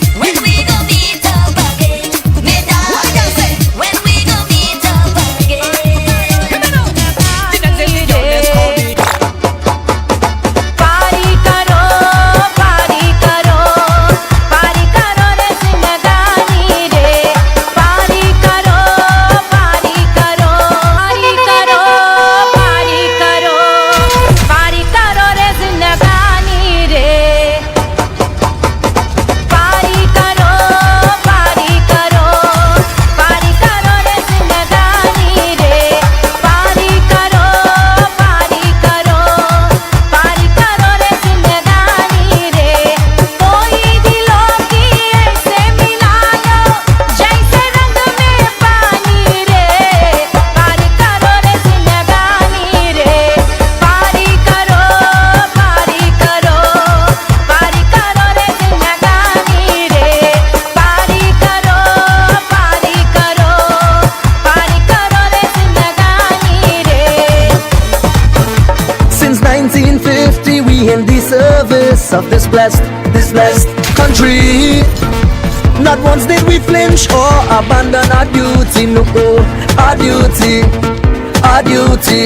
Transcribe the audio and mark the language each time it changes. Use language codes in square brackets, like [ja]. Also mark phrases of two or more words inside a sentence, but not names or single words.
[en] When we gon' meet up again, me darling. When we gon' meet up again. Come on, the dancing girl let's call me. [hi] पार्टी करो, पार्टी करो, पार्टी करो रे ज़िंदगानी रे. पार्टी करो, पार्टी करो, पार्टी करो, पार्टी करो, पार्टी करो रे ज़िंदगानी रे. पार्टी करो, पार्टी करो, पार्टी करो रे ज़िंदगानी रे. पार्टी करो, पार्टी करो, पार्टी करो रे ज़िंदगानी रे. कोई दिलों की ऐसे मिला लो जैसे रंग में पानी रे. पारी करो रे जिंदगानी रे. पारी करो, पारी करो, पारी करो रे जिंदगानी रे. पारी करो, पारी करो, पारी करो रे जिंदगानी रे. [en] Since 1950 we in the service of this blessed country. Not once did we flinch or abandon our duty, no, our duty, our duty.